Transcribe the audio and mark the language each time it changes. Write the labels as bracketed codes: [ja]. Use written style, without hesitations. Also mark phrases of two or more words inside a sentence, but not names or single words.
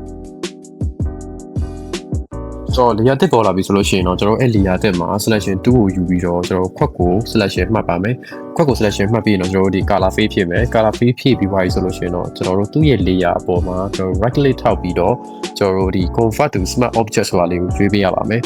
[my] ဆိုတော့ layer တစ်ပေါ်လာပြီဆိုလို့ရှိရင်တော့ကျွန်တော်အဲ့ layer တစ်မှာ selection 2ကိုယူပြီးတော့ကျွန်တော်ခွက်ကို selection မှတ်ပါမယ်ခွက်ကို selection မှတ်ပြီးရင်တော့ကျွန်တော်တို့ဒီ [en] color fade [my] ဖြစ်မယ် [en] color fade [my] ဖြည့် ပြီးသွားပြီဆိုလို့ရှိရင်တော့ကျွန်တော်တို့သူ့ရဲ့ layer အပေါ်မှာကျွန်တော် [en] right click [my] ထောက်ပြီးတော့ကျွန်တော်တို့ဒီ [en] convert to smart object [my] ဆိုတာလေးကိုရွေးပေးရပါမယ်